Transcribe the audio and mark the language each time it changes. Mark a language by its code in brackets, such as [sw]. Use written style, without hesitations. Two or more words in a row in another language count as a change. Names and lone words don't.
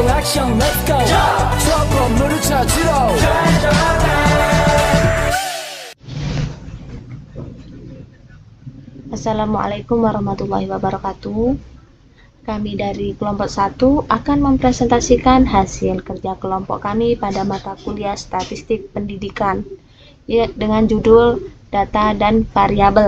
[ko] 액션 [en] let's go [ko] 저 건물을 찾으러 [ar] السلام عليكم ورحمة الله وبركاته. [id] Kami dari kelompok 1 akan mempresentasikan hasil kerja kelompok kami pada mata kuliah statistik pendidikan dengan judul data dan variabel.